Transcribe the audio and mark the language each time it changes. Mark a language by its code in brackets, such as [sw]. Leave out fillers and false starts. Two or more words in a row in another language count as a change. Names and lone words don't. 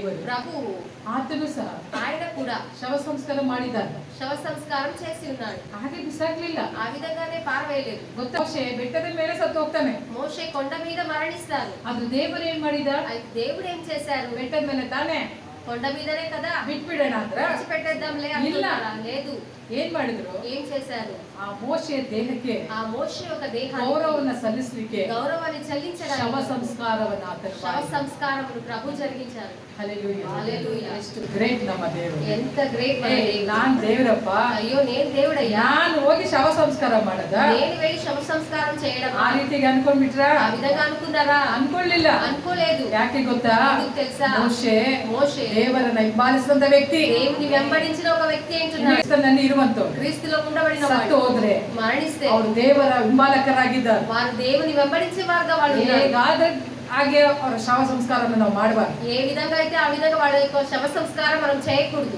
[te] ప్రభువు [kn] ಆತನು ಸಹ [te] ఆయన కూడా [kn] ಶವ ಸಂಸ್ಕಾರ ಮಾಡಿದ್ದಾನೆ. [te] శవ సంస్కారం చేసి ఉన్నాడు. [kn] ಹಾಗೆ ಬಿಸಾಕ್ಲಿಲ್ಲ. [te] ఆ విధంగానే పారవేయలేదు. [kn] ಗೊತ್ತಾ, ಮೋಶೆ ಬೆಟ್ಟದ ಮೇಲೆ ಸತ್ತು ಹೋಗ್ತಾನೆ. [te] మోషే కొండ మీద మరణిస్తాడు. [kn] ಅದು ದೇವರು ಏನ್ ಮಾಡಿದ? [te] అయితే దేవుడు ఏం చేశారు? [kn] ಬೆಟ್ಟದ ಮೇಲೆ ತಾನೇ [te] కొండ మీదనే కదా [kn] ಬಿಟ್ಬಿಡೋಣ ಅಂದ್ರ [te] విడిచిపెట్టేద్దాంలే అంటున్నారా? లేదు. [kn] ಏನ್ ಮಾಡಿದ್ರು? [te] ఏం చేశారు? [kn] ಆ ಮೋಶೆ ದೇಹಕ್ಕೆ [te] ఆ మోషే యొక్క దేహానికి [kn] ಗೌರವವನ್ನು ಸಲ್ಲಿಸಲಿಕ್ಕೆ [te] గౌరవాన్ని [kn] ಶವ [te] చెల్లించడానికి [kn] ಸಂಸ್ಕಾರವನ್ನು ಆತನು [te] శవ సంస్కారమును ప్రభు జరిగించారు. [kn] ಹಲ್ಲೆಲೂಯಾ. [te] హల్లెలూయా. [kn] ಎಷ್ಟು ಗ್ರೇಟ್ ನಮ್ಮ ದೇವರು. [te] ఎంత గ్రేట్ మన దేవుడు. [kn] ನಾನ್ ದೇವರಪ್ಪ, [te] అయ్యో నేను దేవుడయ్యా, [kn] ನಾನು ಹೋಗಿ ಶವ ಸಂಸ್ಕಾರ ಮಾಡದ? [te] నేను వెళ్ళి శవ సంస్కారం చేయడం [kn] ಆ ರೀತಿಗೆ ಅನ್ಕೊಂಡ್ಬಿಟ್ರಾ? [te] ఆ విధంగా అనుకున్నారా? [kn] ಅನ್ಕೊಳ್ಳಿಲ್ಲ. [te] అనుకోలేదు. [kn] ಯಾಕೆ ಗೊತ್ತಾ? [te] ఎందుకు తెలుసా? [kn] ಮೋಶೆ ದೇವರನ್ನ ಹಿಂಬಾಲಿಸಿದಂತ ವ್ಯಕ್ತಿ, [te] దేవుని వెంబడించిన ఒక వ్యక్తి ఏంటున్నాడు? [kn] ಕ್ರಿಸ್ತನಲ್ಲಿ ಇರುವಂತವ್ರು [te] క్రీస్తులో ఉండబడిన [kn] ಸತ್ತು [te] వాడు [kn] ಹೋದ್ರೆ [te] మరణిస్తే [kn] ಅವರು ದೇವರ ಹಿಂಬಾಲಕರಾಗಿದ್ದಾರೆ. [te] వారు దేవుని వెంబడించే వారుగా వాళ్ళు ఉన్నారు. [kn] ಹೇಗಾದ್ರೆ ಹಾಗೆ ಅವರ ಶವ ಸಂಸ್ಕಾರವನ್ನು ನಾವು ಮಾಡಬಾರ್ದು. [te] ఏ విధంగా అయితే ఆ విధంగా వాళ్ళ యొక్క శవ సంస్కారం మనం చేయకూడదు.